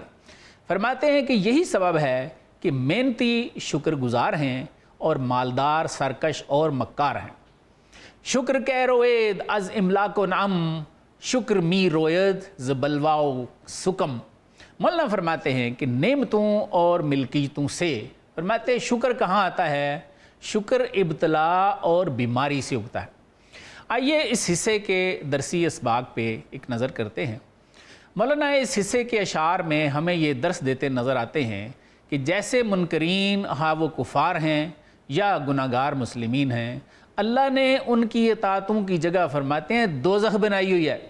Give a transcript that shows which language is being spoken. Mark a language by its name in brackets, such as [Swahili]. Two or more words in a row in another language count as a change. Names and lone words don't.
[Urdu] فرماتے ہیں کہ یہی سبب ہے کہ محنتی شکر گزار ہیں اور مالدار سرکش اور مکار ہیں۔ [Persian] شکر کہ روید از املاک و نعم شکر می روید ز بلواؤ سکم۔ [Urdu] مولانا فرماتے ہیں کہ نعمتوں اور ملکیتوں سے، فرماتے ہیں شکر کہاں آتا ہے؟ شکر ابتلا اور بیماری سے اگتا ہے۔ آئیے اس حصے کے درسی اسباق پہ ایک نظر کرتے ہیں۔ مولانا اس حصے کے اشعار میں ہمیں یہ درس دیتے نظر آتے ہیں کہ جیسے منکرین ہاں وہ کفار ہیں یا گناہگار مسلمین ہیں، اللہ نے ان کی اطاعتوں کی جگہ فرماتے ہیں دوزخ بنائی ہوئی ہے۔